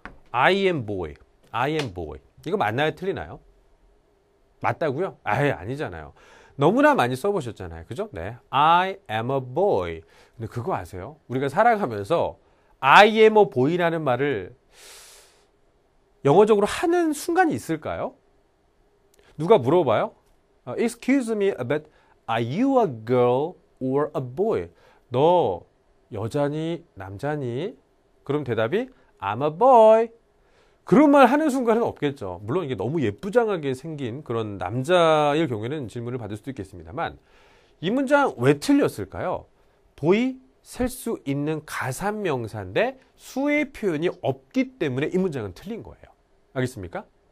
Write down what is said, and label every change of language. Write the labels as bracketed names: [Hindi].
[English] I am boy. I am boy. [Korean] 이거 맞나요? 틀리나요? 맞다고요? 아니잖아요. 너무나 많이 써보셨잖아요. 그죠? 네. [English] I am a boy. [Korean] 근데 그거 아세요? 우리가 살아가면서 [English] I am a boy [Korean] 라는 말을 영어적으로 하는 순간이 있을까요? 누가 물어봐요? [English] Excuse me, but are you a girl or a boy? [Korean] 너 여자니 남자니? 그럼 대답이 [English] I'm a boy. [Korean] 그런 말 하는 순간은 없겠죠. 물론 이게 너무 예쁘장하게 생긴 그런 남자일 경우에는 질문을 받을 수도 있겠습니다만 이 문장 왜 틀렸을까요? 보이 셀 수 있는 가산 명사인데 수의 표현이 없기 때문에 이 문장은 틀린 거예요. 알겠습니까?